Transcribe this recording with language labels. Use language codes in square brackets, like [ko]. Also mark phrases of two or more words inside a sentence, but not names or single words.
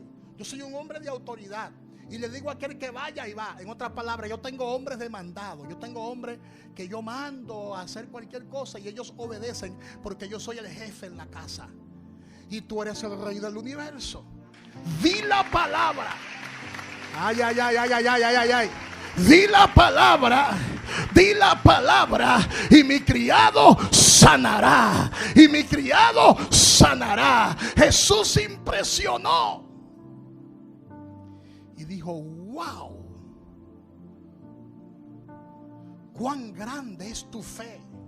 [es] Yo soy un hombre de autoridad y le digo a aquel que vaya y va. En otras palabras, yo tengo hombres demandados. Yo tengo hombres que yo mando a hacer cualquier cosa y ellos obedecen, porque yo soy el jefe en la casa y tú eres el rey del universo. Di la palabra. Ay, ay, ay, ay, ay, ay, ay, ay. Di la palabra. Di la palabra y mi criado sanará. Y mi criado sanará. Jesús impresionó y dijo: wow, cuán grande es tu fe.